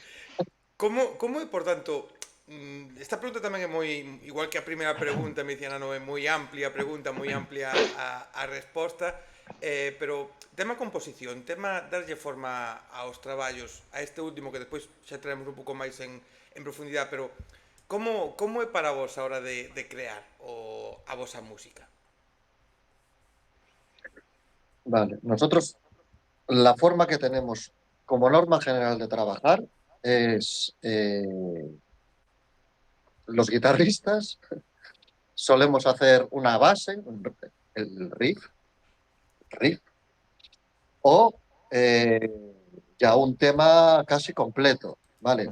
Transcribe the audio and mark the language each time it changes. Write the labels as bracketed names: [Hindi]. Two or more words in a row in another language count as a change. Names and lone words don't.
[Galician] Como é, por tanto, esta pregunta tamén é moi, igual que a primeira pregunta, me dicían, non é moi amplia a pregunta, moi amplia a resposta, pero tema composición, tema darlle forma aos traballos, a este último que despois xa traemos un pouco máis en profundidade, pero como é para vos a hora de crear a vosa música? [Spanish] Vale, nosotros la forma que tenemos como norma general de trabajar es los guitarristas solemos hacer una base, el riff o ya un tema casi completo, ¿vale?